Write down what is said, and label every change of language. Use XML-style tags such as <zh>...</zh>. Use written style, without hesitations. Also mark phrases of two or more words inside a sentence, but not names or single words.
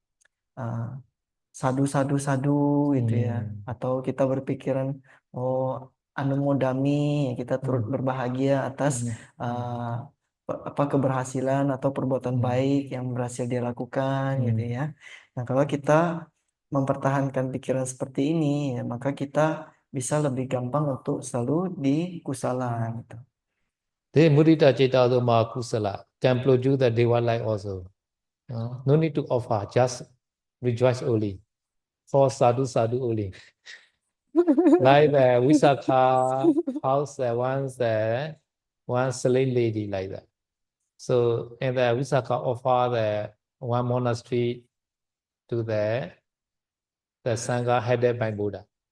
<id>sadu gitu ya, atau kita berpikiran oh anumodami, kita turut berbahagia atas keberhasilan atau perbuatan baik yang berhasil dia lakukan gitu ya. Nah, kalau kita mempertahankan pikiran seperti ini ya, maka kita bisa lebih gampang untuk selalu di kusala gitu.</id> <en>The</en> <pi>mudita citta</pi> <en>also kusala can produce the deva life also. No need to offer, just rejoice only. For</en> <pi>sadhu sadhu</pi> <en>only. Like the Visakha house, one slave lady like that. So in the Visakha offer the one monastery to the Sangha headed by Buddha.</en>